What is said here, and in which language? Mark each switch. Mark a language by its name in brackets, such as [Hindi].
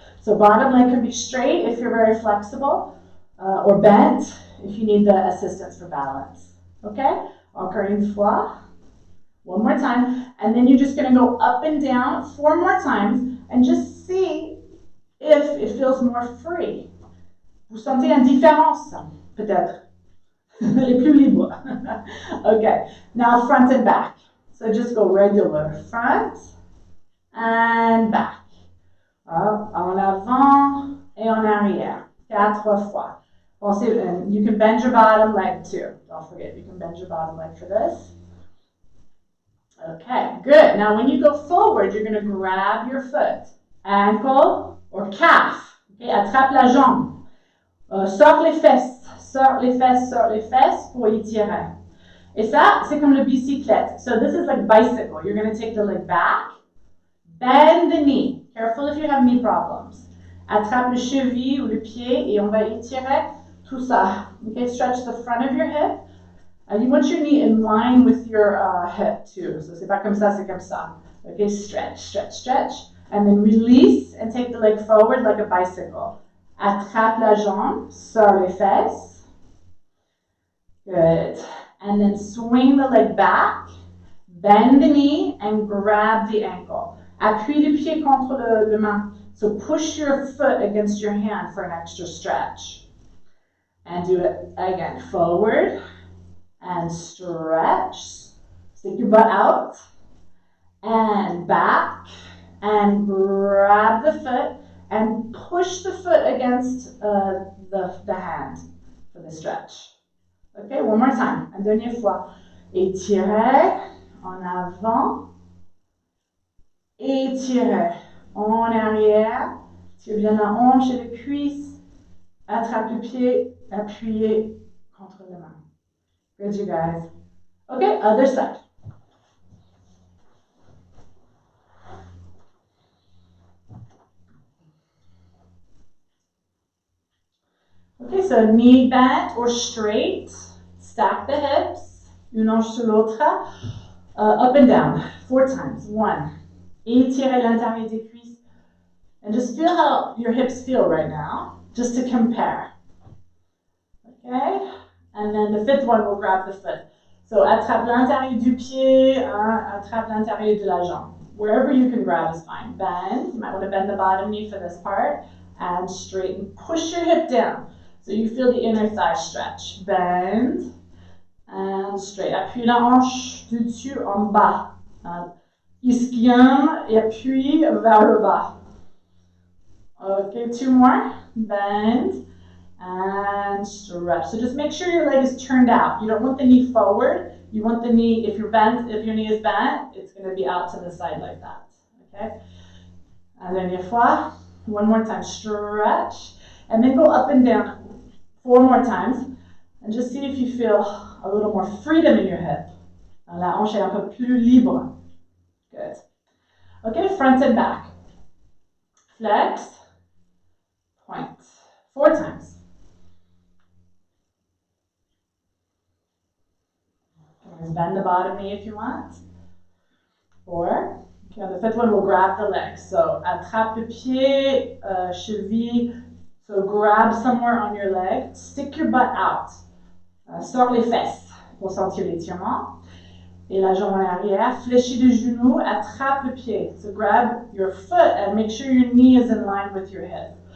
[English] So bottom leg can be straight if you're very flexible, or bent if you need the assistance for balance. Okay? [French] Encore une fois. [English] One more time. And then you're just going to go up and down 4 more times and just see if it feels more free. [French] Vous sentez une différence, peut-être. Elle est plus libre. [English] Okay, now front and back. So just go regular front and back. [French] Up, en avant et en arrière. 4 fois. [English] Pensez, you can bend your bottom leg too. Don't forget, you can bend your bottom leg for this. Okay, good. Now when you go forward, you're going to grab your foot, ankle or calf. Okay, [French] attrape la jambe. Sors les fesses, sors les fesses pour étirer. Et ça, c'est comme le bicyclette. [English] So this is like bicycle. You're going to take the leg back, bend the knee. Careful if you have knee problems. [French] Attrape le cheville ou le pied et on va étirer tout ça. [English] Okay, stretch the front of your hip. And you want your knee in line with your hip too. [French] So c'est pas comme ça, c'est comme ça. [English] Okay, stretch, stretch, stretch. And then release and take the leg forward like a bicycle. [French] Attrape la jambe, sors les fesses. Good. [English] And then swing the leg back, bend the knee, and grab the ankle. [French] Appuie le pied contre le main. [English] So push your foot against your hand for an extra stretch. And do it again. Forward and stretch. Stick your butt out. And back. And grab the foot. And push the foot against the hand for the stretch. Okay, one more time. [French] Un dernier fois. Étirez en avant. Étirez en arrière. Tire bien la hanche et les cuisses. Attrape le pied. Appuyez contre la main. [English] Good, you guys. Okay, other side. Okay, so knee bent or straight. Stack the hips. [French] Une hanche sur l'autre. [English] Up and down. 4 times. 1. [French] Étirez l'intérieur des cuisses. [English] And just feel how your hips feel right now. Just to compare. Okay? And then the 5th one will grab the foot. [French] So attrape l'intérieur du pied. Attrape l'intérieur de la jambe. [English] Wherever you can grab is fine. Bend. You might want to bend the bottom knee for this part. And straighten. Push your hip down. So you feel the inner thigh stretch. Bend. And straight. [French] Appuie la hanche du dessus en bas. Ischio et appuie vers le bas. [English] Okay, 2 more. Bend. And stretch. So just make sure your leg is turned out. You don't want the knee forward. You want the knee, if your knee is bent, it's going to be out to the side like that. Okay? And then fois. One more time. Stretch. And then go up and down 4 more times. And just see if you feel a little more freedom in your hip. [French] La hanche est un peu plus libre. [English] Good. Okay, front and back. Flex. Point. 4 times. Bend the bottom knee if you want. 4. Okay, the 5th one will grab the legs. [French] So attrape le pied, cheville. [English] So grab somewhere on your leg. Stick your butt out. [French] Sors les fesses pour sentir l'étirement. Et la jambe en arrière. Fléchis le genou. Attrape le pied. [English] So grab your foot and make sure your knee is in line with your hip.